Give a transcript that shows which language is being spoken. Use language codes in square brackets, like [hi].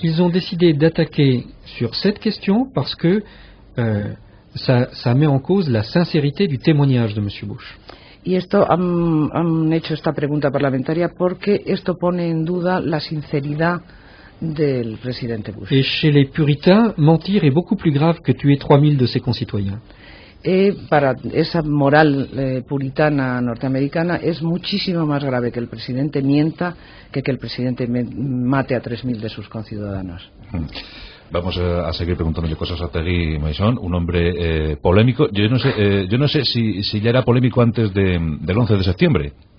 [fr] Et ils ont décidé d'attaquer sur cette question parce que ça met en cause la sincérité du témoignage de M. Bush. [es] Y esto han hecho esta pregunta parlamentaria porque esto pone en duda la sinceridad del presidente Bush. [fr] Et chez les puritains, mentir est beaucoup plus grave que tuer 3000 de ses concitoyens. [es] Para esa moral puritana norteamericana es muchísimo más grave que el presidente mienta que el presidente mate a 3000 de sus conciudadanos. Vamos a seguir preguntándole cosas a Otegi Maison, un hombre polémico. Yo no sé si ya era polémico antes del 11 de septiembre.